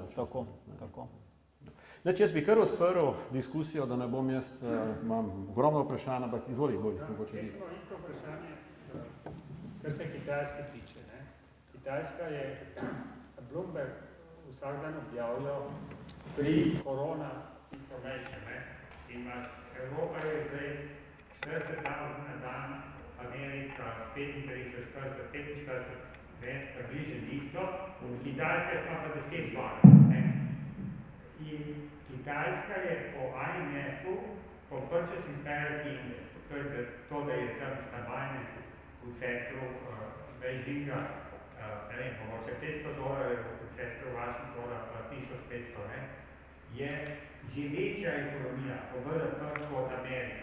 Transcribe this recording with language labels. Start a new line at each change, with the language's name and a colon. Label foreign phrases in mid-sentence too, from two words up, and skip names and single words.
Slovenian: Jaz bi kar odprl diskusijo, da ne bom jaz, imam ogromno vprašanj, ampak izvoli, Boris, mogoče vi. Isto vprašanje, kar se Kitajske tiče. Kitajska je, Bloomberg vsak dan objavljal
English: free corona information,
Slovenian: imaš, Evropa je zdaj 40,000 na dan, Amerika 35, 40, 45, približno isto, Kitajska je pa 10 svakaj. In Kitajska je po IMF-u, po
English: Purchasing Parity Index,
Slovenian: to je to, da je tam stanovanje v centru Beijinga, ne vem, pomoče $500, v centru Washingtona pa 1500, je že večja ekonomija po BDP kot Amerika.